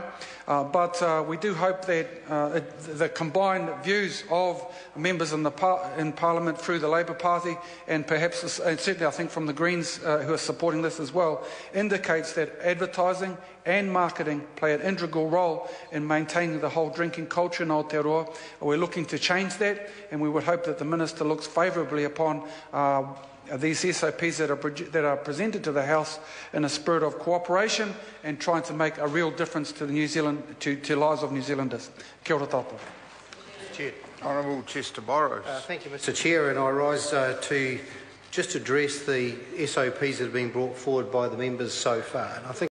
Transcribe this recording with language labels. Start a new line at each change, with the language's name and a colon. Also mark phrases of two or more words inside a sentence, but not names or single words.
English: But we do hope that the combined views of members in Parliament through the Labour Party and perhaps, and certainly I think from the Greens who are supporting this as well, indicates that advertising and marketing play an integral role in maintaining the whole drinking culture in Aotearoa. We're looking to change that, and we would hope that the Minister looks favourably upon these SOPs that are presented to the House in a spirit of cooperation and trying to make a real difference to the lives of New Zealanders.
Māori: Kia ora tātou.
English: Chair. Honourable Chester Borrows. Thank you, Mr. Chair, and I rise to just address the SOPs that have been brought forward by the members so far. And I think